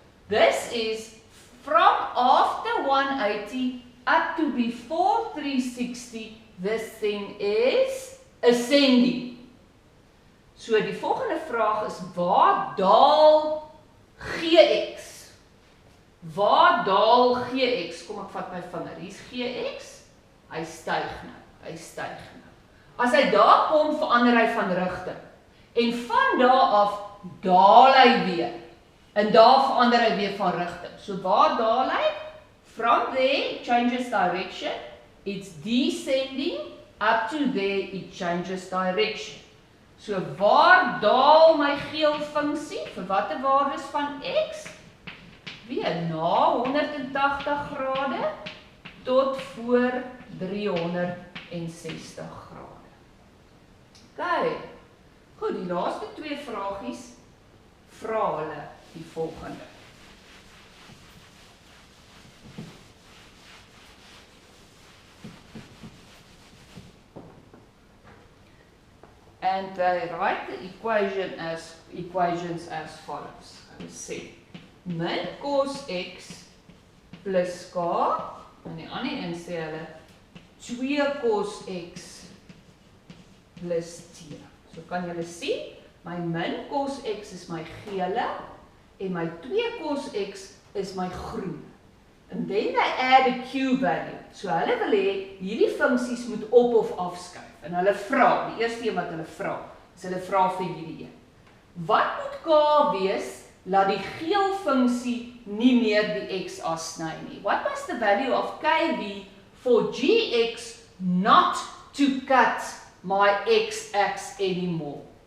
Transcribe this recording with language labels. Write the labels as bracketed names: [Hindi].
[English] This is from after 180 up to before 360, this thing is ascending. [Afrikaans] So die volgende vraag is, waar daal gx? Waar daal gx? Kom ek vat my vinger, hier is gx, hy styg nou. As hy daar kom, verander hy van rigting. En van daar af daal hy weer. En daar verander hy weer van rigting. So waar daal hy? [English] From there, it changes direction. It's descending. Up to there, it changes direction. [Afrikaans] So waar daal my geel funksie? Vir watter waardes van x? Weer na 180 grade tot voor 360 grade. Okay. Goed, die laaste 2 vragies vra hulle die volgende. [English] And they write the equations as follows. I will say [Afrikaans] min cos x plus k, en die ander een sê hulle 2 cos x plus t. So kan julle sien, my min cos x is my gele en my 2 cos x is my groen. [English] And then they add a q value. [Afrikaans] So hulle wil hê hierdie funksies moet op of afskuif. En hulle vra, die eerste een wat hulle vra, is hulle vra vir hierdie een. Wat moet k wees, laat die geel funksie nie meer die x-as sny nie? [English] What was the value of kv for gx not to cut my x-axis anymore?